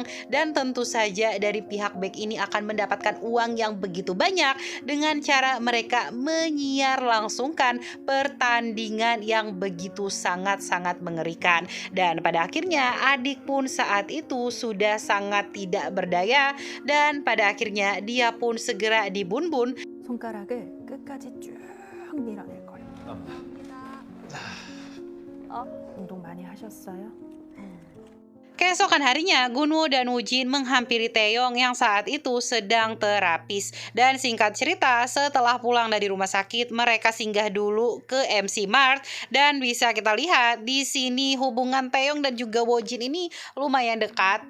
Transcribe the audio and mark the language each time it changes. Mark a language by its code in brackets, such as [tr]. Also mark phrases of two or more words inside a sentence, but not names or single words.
[id] Dan tentu saja dari pihak back ini akan mendapatkan uang yang begitu banyak dengan cara mereka menyiar langsungkan pertandingan yang begitu sangat-sangat mengerikan. Dan pada akhirnya adik pun saat itu sudah sangat tidak berdaya, dan pada akhirnya dia pun segera dibunbun. [ko] 손가락을 끝까지 쭉 밀어낼 거예요. 운동 많이 하셨어요? [id] Keesokan harinya, Gunwoo dan Woojin menghampiri Taeyong yang saat itu sedang terapis. Dan singkat cerita, setelah pulang dari rumah sakit, mereka singgah dulu ke MC Mart. Dan bisa kita lihat di sini hubungan Taeyong dan juga Woojin ini lumayan dekat.